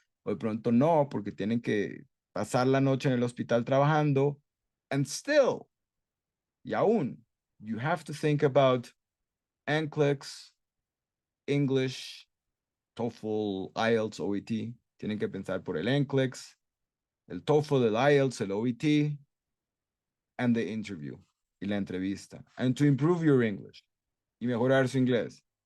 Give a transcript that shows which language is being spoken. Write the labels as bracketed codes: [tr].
[es] O de pronto no, porque tienen que pasar la noche en el hospital trabajando. [en] And still, [es] y aún, [en] you have to think about NCLEX, English, TOEFL, IELTS, OET. [es] Tienen que pensar por el NCLEX, el TOEFL, el IELTS, el OET, [en] and the interview [es] y la entrevista. [en] And to improve your English [es] y mejorar su inglés.